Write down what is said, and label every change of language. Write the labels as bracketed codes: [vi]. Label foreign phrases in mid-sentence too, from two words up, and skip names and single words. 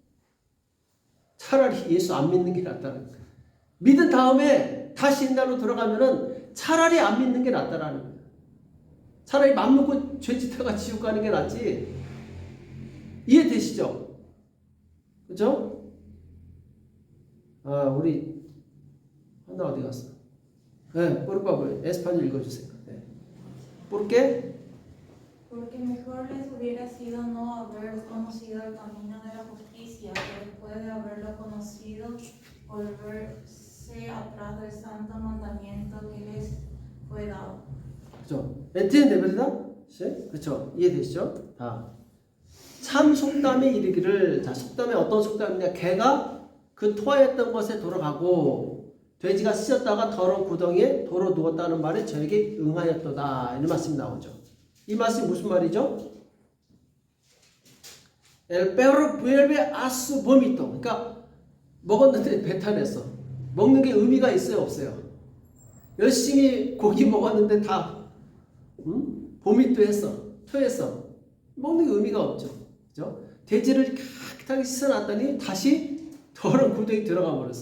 [ko] 차라리 예수 안 믿는 게 낫다는 거예요. 믿은 다음에 다시 옛날로 돌아가면은 차라리 안 믿는 게 낫다라는 거예요. 차라리 맘 놓고 죄짓다가 지옥 가는 게 낫지. 이해되시죠? 그죠? 아, 우리 하나 어디 갔어? 네, [es] por español [ko] 읽어주세요. 네. [es] Porque mejor les hubiera sido no haber conocido el camino de la justicia, que después de haberlo conocido, volverse atrás del santo mandamiento que les fue dado. 그죠? entiende, verdad? [ko] 그렇죠? 이해되시죠? 참 속담에 이르기를, 자, 속담에 어떤 속담이냐? 개가 그 토하였던 것에 돌아가고 돼지가 씻었다가 더러운 구덩이에 도로 누웠다는 말에 저에게 응하였도다. 이런 말씀이 나오죠. 이 말씀이 무슨 말이죠? [es] El perro vuelve a su vómito. [ko] 그러니까 먹었는데 배탈했어. 먹는 게 의미가 있어요, 없어요? 열심히 고기 먹었는데 다 보밋도 했어, 토했어. 먹는 게 의미가 없죠. 그죠? 돼지를 깨끗하게 씻어놨더니 다시 더러운 구덩이 들어가 버렸어.